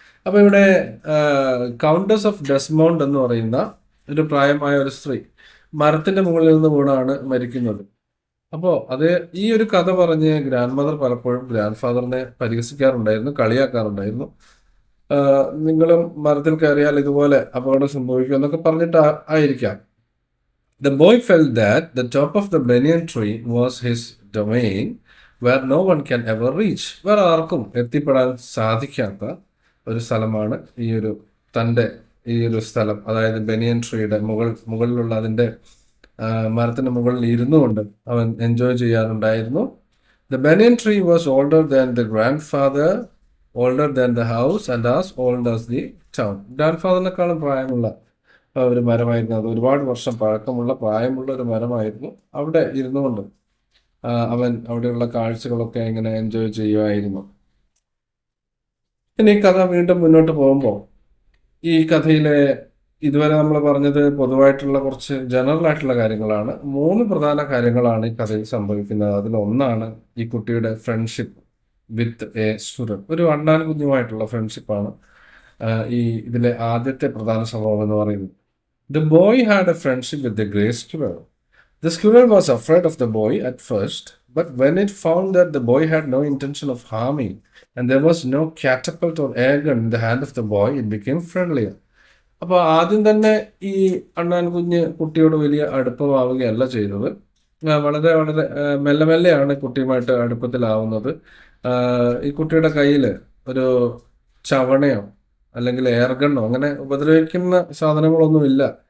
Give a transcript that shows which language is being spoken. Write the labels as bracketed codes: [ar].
[ml] അപ്പോൾ ഇവിടെ countess of ഡെസ്മോണ്ട് എന്ന് പറയുന്ന ഒരു പ്രായമായ ഒരു സ്ത്രീ മരത്തിന്റെ മുകളിൽ നിന്ന് വീണാണ് മരിക്കുന്നത്. അപ്പോൾ അത് ഈ ഒരു കഥ പറഞ്ഞ് ഗ്രാൻഡ് മദർ പലപ്പോഴും ഗ്രാൻഡ് ഫാദറിനെ പരിഹസിക്കാറുണ്ടായിരുന്നു, കളിയാക്കാറുണ്ടായിരുന്നു. നിങ്ങളും മരത്തിൽ കയറിയാൽ ഇതുപോലെ അപകടം സംഭവിക്കും എന്നൊക്കെ പറഞ്ഞിട്ട് ആയിരിക്കാം. [en] The boy felt that the top of the banyan tree was his domain where no one can ever reach. [ml] വേറെ ആർക്കും എത്തിപ്പെടാൻ സാധിക്കാത്ത ഒരു സ്ഥലമാണ് തൻ്റെ ഈ ഒരു സ്ഥലം. അതായത് ബനിയൻ ട്രീയുടെ മുകളിലുള്ള അതിൻ്റെ മരത്തിൻ്റെ മുകളിൽ ഇരുന്നു കൊണ്ട് അവൻ എൻജോയ് ചെയ്യാറുണ്ടായിരുന്നു. [en] The banyan tree was older than the grandfather, older than the house and as old as the town. [ml] Grand ഫാദറിനെക്കാളും പ്രായമുള്ള ഒരു മരമായിരുന്നു. അത് ഒരുപാട് വർഷം പഴക്കമുള്ള പ്രായമുള്ള ഒരു മരമായിരുന്നു. അവിടെ ഇരുന്നു കൊണ്ട് അവൻ അവിടെയുള്ള കാഴ്ചകളൊക്കെ ഇങ്ങനെ എൻജോയ് ചെയ്യുമായിരുന്നു. ഇനി ഈ കഥ വീണ്ടും മുന്നോട്ട് പോകുമ്പോൾ ഈ കഥയിലെ ഇതുവരെ നമ്മൾ പറഞ്ഞത് പൊതുവായിട്ടുള്ള കുറച്ച് ജനറൽ ആയിട്ടുള്ള കാര്യങ്ങളാണ്. 3 പ്രധാന കാര്യങ്ങളാണ് ഈ കഥയിൽ സംഭവിക്കുന്നത്. അതിലൊന്നാണ് ഈ കുട്ടിയുടെ [en] Friendship with a student. [ml] ഒരു അണ്ണാൻ കുഞ്ഞുമായിട്ടുള്ള ഫ്രണ്ട്ഷിപ്പാണ് ഈ ഇതിലെ ആദ്യത്തെ പ്രധാന സംഭവം എന്ന് പറയുന്നത്. [en] The boy had a friendship with the gray squirrel. The squirrel was afraid of the boy at first, but when it found that the boy had no intention of harming and there was no catapult or air gun in the hand of the boy, it became friendlier. [ml] അപ്പോൾ ആദ്യം തന്നെ ഈ അണ്ണാൻ കുഞ്ഞ് കുട്ടിയോട് വലിയ അടുപ്പമാവുകയല്ല ചെയ്തത്. വളരെ വളരെ മെല്ലെ മെല്ലെയാണ് കുട്ടിയുമായിട്ട് അടുപ്പത്തിലാവുന്നത്. ഈ കുട്ടിയുടെ കയ്യിൽ ഒരു ചവണയോ അല്ലെങ്കിൽ എയർ ഗണ്ണോ അങ്ങനെ ഉപദ്രവിക്കുന്ന സാധനങ്ങളൊന്നുമില്ല.